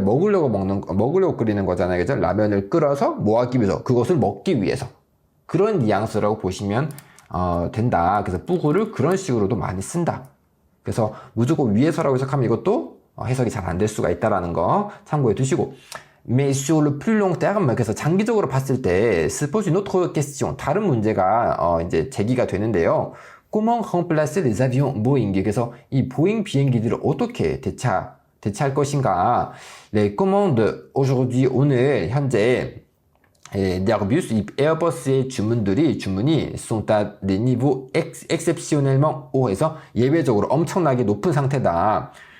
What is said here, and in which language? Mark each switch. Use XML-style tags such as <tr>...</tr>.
<ko>먹으려고 끓이는 거잖아요. 그죠? 라면을 끓여서 뭐 하기 위해서? 그것을 먹기 위해서. 그런 뉘앙스라고 보시면 된다. 그래서 뿌흐를 그런 식으로도 많이 쓴다. 그래서 무조건 위해서라고 해석하면 이것도 해석이 잘 안 될 수가 있다라는 거 참고해 두시고.</ko> <fr>Mais sur le plus long terme,</fr> <ko>그래서 장기적으로 봤을 때,</ko> <fr>se pose une autre question.</fr> <ko>다른 문제가 이제 제기가 되는데요.</ko> <fr>Comment remplacer les avions Boeing?</fr> <ko>그래서 이 보잉 비행기들을 어떻게 대체할 것인가?</ko> <fr>Les commandes aujourd'hui,</fr> <ko>오늘 현재</ko> <fr>d'Airbus,</fr> <ko>이 에어버스의 주문이</ko> <fr>sont à des niveaux exceptionnellement hauts</fr> <ko>해서 예외적으로 엄청나게 높은 상태다.</ko>